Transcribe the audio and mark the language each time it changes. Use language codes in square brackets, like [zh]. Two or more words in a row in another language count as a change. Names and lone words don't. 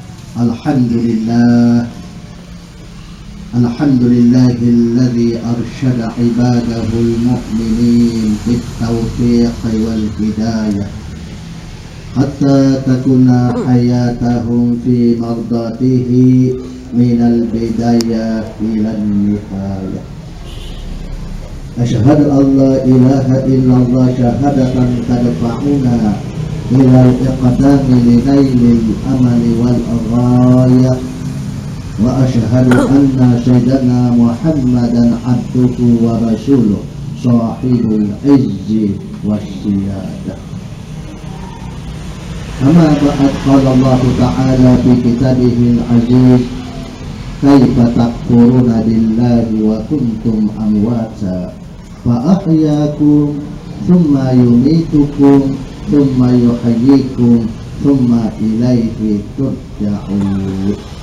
[ar] الحمد لله، الحمد لله الذي أرشد عباده المؤمنين بالتوفيق والهداية حتى تكون حياتهم في مرضاته من البداية إلى النهاية. أشهد أن لا إله إلا الله شهادة تدفعنا إلى الإقدام لنيل الأمل والغاية. وأشهد أن سيدنا محمدا عبده ورسوله صاحب العز والسيادة. أما بعد، قال الله تعالى في كتابه العزيز، كيف تكفرون بالله وكنتم أمواتا فأحياكم ثم يميتكم ثم يحييكم ثم إليه ترجعون.